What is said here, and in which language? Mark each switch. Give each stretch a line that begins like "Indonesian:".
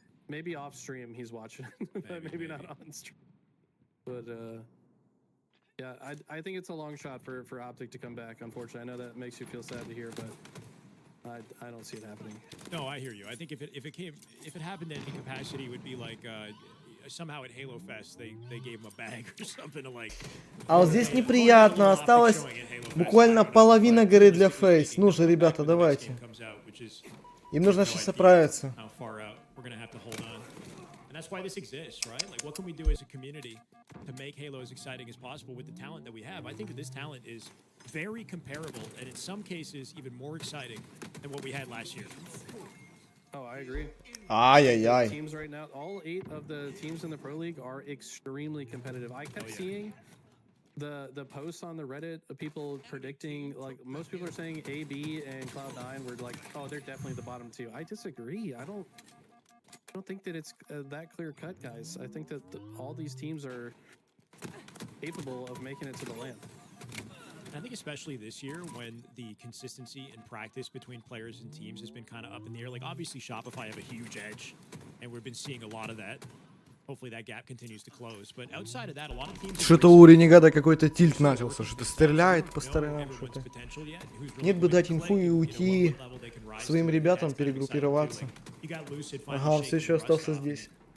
English: Maybe off stream he's watching, maybe not on stream. But yeah, I think it's a long shot for Optic to come back. Unfortunately, I know that makes you feel sad to hear, but I don't see it happening. No, I hear you. I think if it happened in any capacity, it would be like somehow at Halo Fest they gave him a bag or something to like.
Russian: А вот здесь неприятно. Осталось буквально половина горы для FaZe. Ну же, ребята, давайте. Им нужно сейчас оправиться.
English: We're going to have to hold on. And that's why this exists, right? Like, what can we do as a community to make Halo as exciting as possible with the talent that we have? I think that this talent is very comparable, and in some cases, even more exciting than what we had last year. Oh, I agree.
Russian: Ай-яй-яй.
English: Teams right now, all 8 of the teams in the Pro League are extremely competitive. I kept seeing the posts on the Reddit of people predicting, like, most people are saying AB and Cloud9 were like, oh, they're definitely the bottom 2. I disagree. I don't think that it's that clear cut, guys. I think that all these teams are capable of making it to the land. I think especially this year when the consistency and practice between players and teams has been kind of up in the air. Like obviously Shopify have a huge edge, and we've been seeing a lot of that. Hopefully that gap continues to close. But outside of that, a lot of teams.
Russian: Что-то у Ренегада какой-то тильт начался, что-то стреляет по сторонам, что-то. Нет бы дать инфу и уйти своим ребятам, перегруппироваться. Ага, он все еще остался здесь.